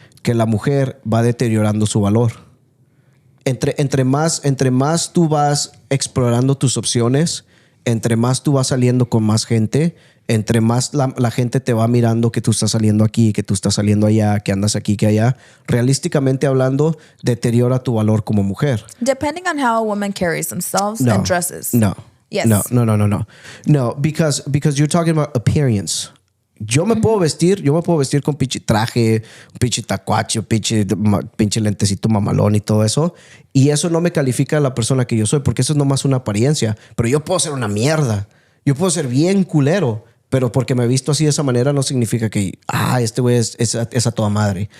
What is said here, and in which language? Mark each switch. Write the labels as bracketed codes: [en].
[es] Que la mujer va deteriorando su valor. Entre más tú vas explorando tus opciones, entre más tú vas saliendo con más gente, entre más la gente te va mirando que tú estás saliendo aquí, que tú estás saliendo allá, que andas aquí, que allá, realísticamente hablando, deteriora tu valor como mujer. [en] Depending on how a woman carries themselves and dresses. No. Yes. No, because you're talking about appearance. [es] Yo me puedo vestir con pinche traje, un pinche tacuache, pinche lentecito mamalón y todo eso. Y eso no me califica a la persona que yo soy, porque eso es nomás una apariencia. Pero yo puedo ser una mierda. Yo puedo ser bien culero. Pero porque me he visto así de esa manera no significa que, este güey es a toda madre.